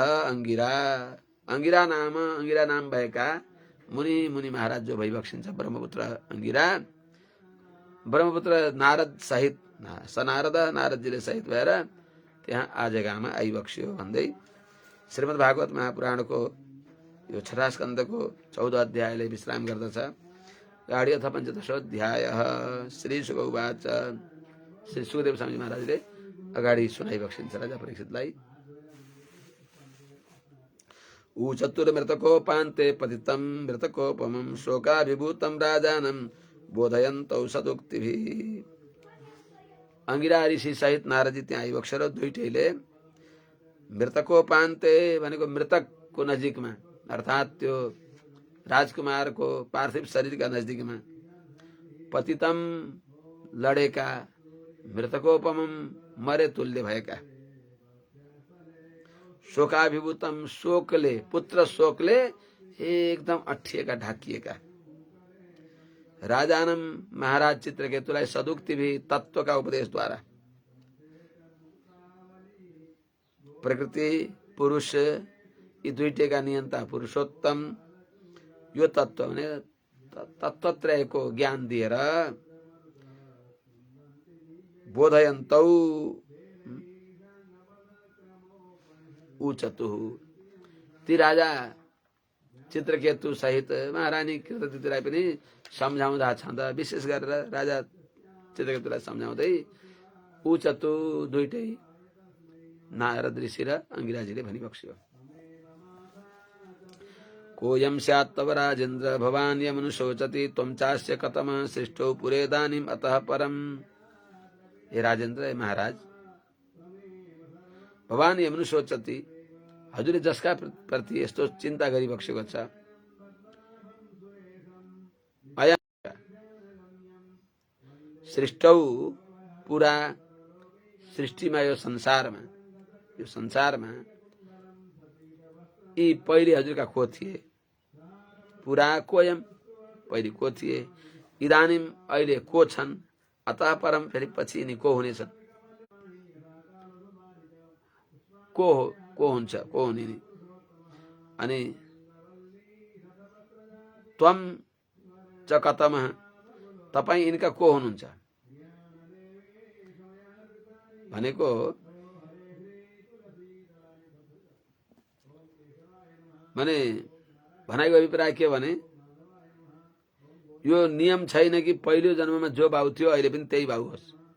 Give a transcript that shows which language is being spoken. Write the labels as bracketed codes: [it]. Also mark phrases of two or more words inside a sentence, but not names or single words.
[ne] अंगिरा नाम भएका मुनि महाराज जो भइबक्सिन्छ ब्रह्मपुत्र अंगिरा, ब्रह्मपुत्र नारद सहित सनारद नारदजीले सहित भएर त्यहाँ आजगामा आइबक्स्यो भन्दै श्रीमद् भागवत महापुराणको यो छठा स्कन्धको 14 अध्यायले विश्राम गर्दछ। [sa] गाडी अथ 15 अध्याय श्री शुक उवाच। [ne] श्री सुखदेव स्वामी महाराजले अगाडि सुनाइबक्सिन्छ राजा परीक्षितलाई। [sa] ऊचतुर्मृतकोपान्ते पतितं मृतकोपमं शोकाभिभूतं राजानं बोधयन्तौ सदुक्तिभिः। [ne] अंगिरा ऋषि सहित नारदजी त्यहाँ आइबक्सेर दुईटैले मृतकोपान्ते भनेको मृतकको नजिकमा, अर्थात् त्यो राजकुमारको पार्थिव शरीरका नजिकमा, पतितम लडेका, मृतकोपमम मरे तुल्य भएका, शोकाभिभूतम शोकले, पुत्र शोकले एकदम अठिएका, ढाकिएका, राजानम महाराज चित्रकेतुलाई सदुक्ति भी तत्वका उपदेशद्वारा, प्रकृति पुरुष यी दुईटैका नियन्ता पुरुषोत्तम यो तत्व भने तत्वत्रयको ज्ञान दिएर बोधयन्तौ ऊचतु ती राजा चित्रकेतु सहित महारानी कृतद्युतिलाई पनि सम्झाउँदा छँदा, विशेष गरेर राजा चित्रकेतुलाई सम्झाउँदै ऊचतु दुईटै नारद ऋषि र अंगिराजीले भनिबक्स्यो। [sa] कोयम स्यात् तव राजेन्द्र भवान् यमनुशोचति त्वं चास्य कतमः सृष्टो पुरेदानीम् अतः परम। हे राजेन्द्र, हे महाराज, भवान् यमनुशोचति, [ne] हजुरले जसका प्रति यस्तो चिन्ता गरिबक्सेको छ, [sa] सृष्टौ पुरा [ne] सृष्टिमा यो संसारमा यी पहिले हजुरका को थिए, [sa] पुरा कोयम [ne] पहिले को थिए, इदानीम अहिले को छन्, [sa] अतः परम [ne] फेरि पछि यिनी को हुनेछन्, को हुन्छ, को हुने नि। [sa] अनि त्वम च कतमः, [ne] तपाईं यिनका को हुनुहुन्छ भनेको माने भनाइको अभिप्राय के भने यो नियम छैन कि पहिलो जन्ममा जो बाउ थियो अहिले पनि त्यही बाउ होस्।